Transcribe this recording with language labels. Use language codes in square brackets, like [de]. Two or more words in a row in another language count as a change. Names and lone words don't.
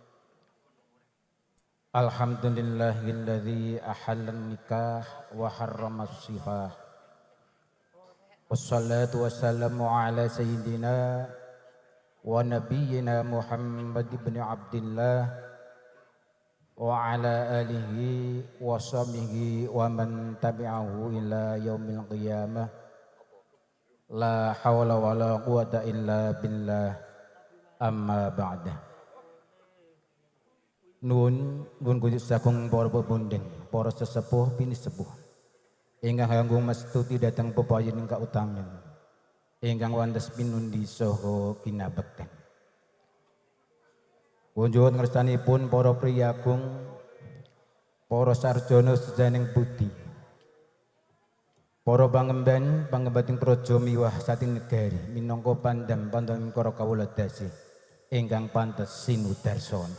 [ar] الحمد لله الذي أحل النكاح وحرم السفاح. والصلاة والسلام على سيدنا ونبينا محمد بن عبد الله وعلى آله وصحبه ومن تبعه إلى يوم القيامة. لا حول ولا قوة إلا بالله. أما بعد. [jv] Nuwun kudus sagung para pepundhen, para sesepuh bini sepuh ingkang kanggo mastuti dhateng pepayon ingkang utami ingkang wonten pinundi saha kinabekten. Kunjungan ngersanipun para priyagung, para sarjana sejaning budi, para pangemban pangembating praja miwah sating negari minangka pandam-pandam para kawula dasih ingkang pantes sinudarsana.